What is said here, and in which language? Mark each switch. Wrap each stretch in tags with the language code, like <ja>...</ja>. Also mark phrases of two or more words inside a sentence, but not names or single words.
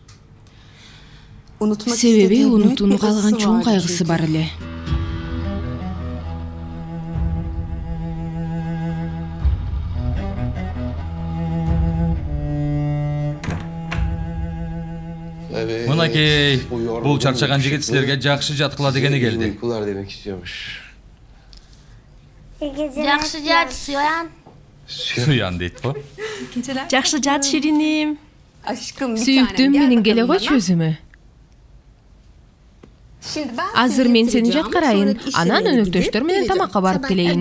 <ky>Себеби унутууну каалаган чоң кайгысы бар эле. Мынакей, бул чарчаган жигит силерге жакшы жаткыла дегени келди.</ky> <tr>Uykular demek istiyormuş.</tr> <ky>Жакшы жат, Суян. Суян дейт го. Жакшы жат, Шириним. Сүйүктүм, менин келе койчу өзүмө. Азыр мен сени жаткарайын, анан өнөктөштөр менен тамакка барып келейин.</ky>